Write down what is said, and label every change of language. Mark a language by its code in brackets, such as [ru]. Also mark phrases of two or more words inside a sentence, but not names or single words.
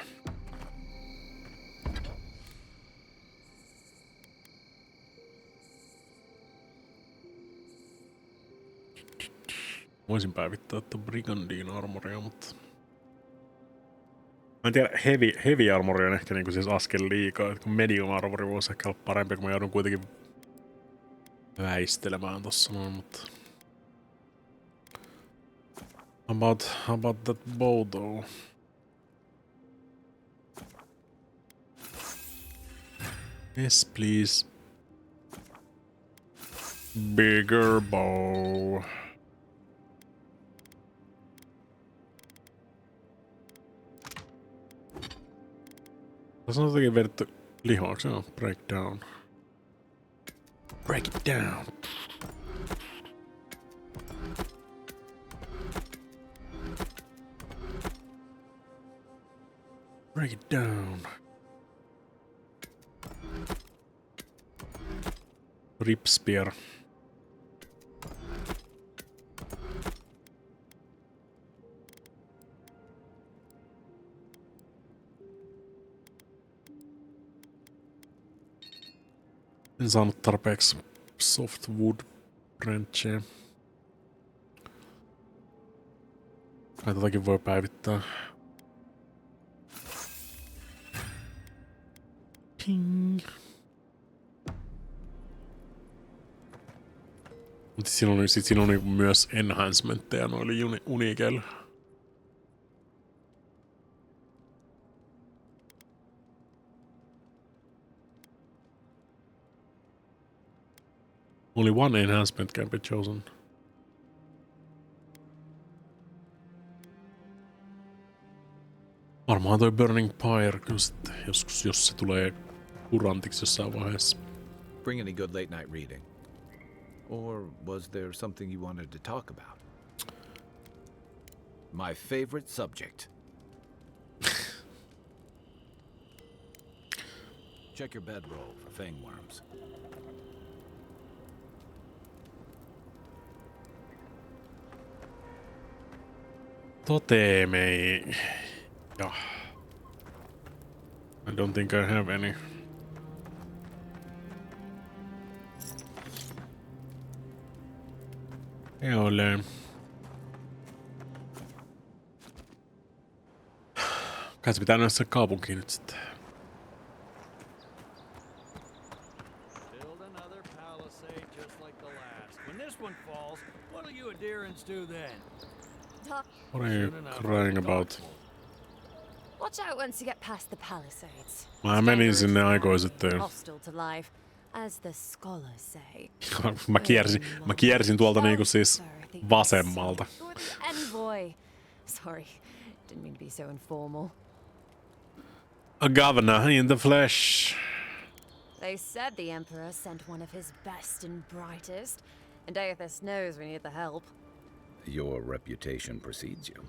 [fi] Voisin päivittää tuon Brigandin armoria, mutta... Mä en tiedä, [en] heavy armori [fi] on ehkä niinku siis askel liikaa, että kun [en] medium armori [fi] voisi ehkä olla parempi, kun mä joudun kuitenkin väistelemään tossa noin, mutta... [en] About that bow though. Yes, please. Bigger bow. [fi] Tässä on jotenkin vedetty lihoaksi, joo. [en] Break down. Break it down. Break it down. Rip spear. [fi] En saanut tarpeeksi [en] softwood brancheja. [fi] Kai tätäkin voi päivittää. Ting. Mutta siinä on myös enhancementteja noille unikeille. [en] Only one enhancement can be chosen. [fi] Varmaan toi Burning Pyre kyllä sitten joskus, jos se tulee kurantiksi jossain vaiheessa. [en] Bring any good late night reading? Or was there something you wanted to talk about? My favorite subject. Check your bedroll for fangworms. Toteemei. [fi] Ja. [en] I don't think I have any. [fi] Ei ole. Kai se pitää nähdä se kaupunkiin nyt sitten. [en] Build another palisade just like the last. When this one falls, what'll you adherents do then? What are you crying about? Watch out once you get past the palisades. [fi] Mä menin sinne aikoja sitten. [en] Hostile to life, as the scholars say. [fi] Mä kiersin tuolta niinku siis Vasemmalta. [en] You're the envoy. Sorry, didn't mean to be so informal. A governor in the flesh. They said the Emperor sent one of his best and brightest, and Aethys knows we need the help. Your reputation precedes you.